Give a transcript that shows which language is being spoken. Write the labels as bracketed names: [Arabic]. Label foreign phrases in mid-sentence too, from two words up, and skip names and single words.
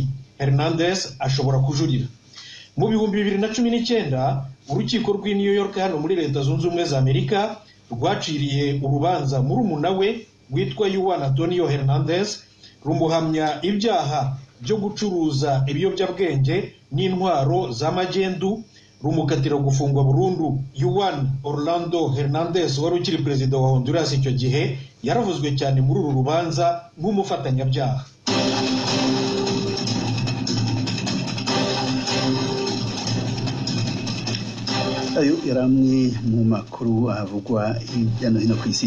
[Kinyarwanda] Hernandez ashobora kujurira. Mu 2019 urukiko rw'i New York hano muri leta zunze ubumwe za Amerika rwaciriye urubanza murumuna we witwa Juan Antonio Hernandez rumuhamya ibyaha byo gucuruza ibiyobyabwenge n'intwaro z'amagendu, rumukatira gufungwa burundu. Juan Orlando Hernandez wari ukiri perezida wa Honduras icyo gihe yaravuzwe cyane muri uru rubanza nk'umufatanyabyaha. Ayo yaramwe mu makuru avugwa hirya no hino ku isi.